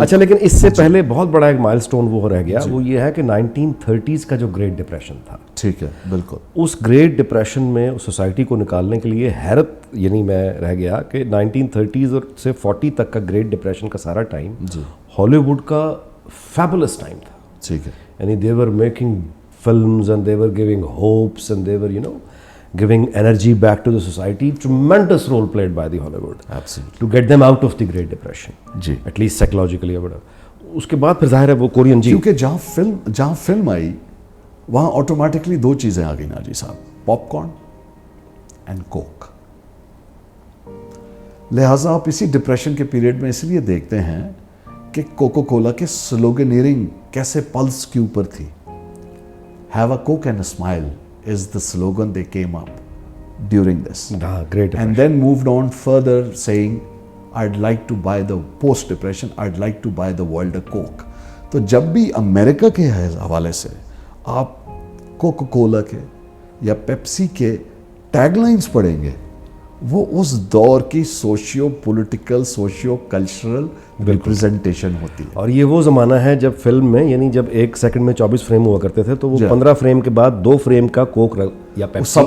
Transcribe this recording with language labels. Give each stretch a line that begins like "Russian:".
Urdu: اچھا, لیکن اس سے پہلے بہت بڑا ایک مائل سٹون وہ رہ گیا, وہ یہ ہے کہ 1930s کا جو گریٹ ڈپریشن تھا. ٹھیک ہے, بالکل. اس گریٹ ڈپریشن میں سوسائٹی کو نکالنے کے لیے حیرت, یعنی میں رہ گیا کہ 1930s اور سے 40 تک کا گریٹ ڈپریشن کا سارا ٹائم ہالی ووڈ کا فیبولس ٹائم تھا. ٹھیک ہے.
English: یعنی they were making films and they were giving hopes and they were, you know, giving energy back to the society. Tremendous role played by the Hollywood. Absolutely. To get them out of the Great Depression.
Urdu: جی.
English: At least psychologically or whatever.
Urdu: اس کے بعد پھر ظاہر ہے وہ Korean. جی. کیونکہ جہاں film آئی وہاں automatically دو چیزیں آ گئی ناجی صاحب,
English: Popcorn and coke.
Urdu: لہٰذا آپ اسی ڈپریشن کے پیریڈ میں اس لیے دیکھتے ہیں کہ کوکو کولا کے سلوگنیئرنگ کیسے پلس کے اوپر تھی.
English: Have a coke and a smile is the slogan they came up during this. Great. And then moved on further saying I'd like to buy the post depression, I'd like to buy the world a coke.
Urdu: تو جب بھی امریکہ کے حوالے سے آپ cocoa کولا کے یا Pepsi کے ٹیگ لائنز پڑھیں گے, وہ اس دور کی socio political socio cultural representation ہوتی ہے. اور یہ وہ زمانہ ہے جب فلم میں, یعنی جب ایک سیکنڈ میں 24 فریم ہوا کرتے تھے, تو وہ 15 فریم کے بعد 2 فریم کا کوک یا پیپسی,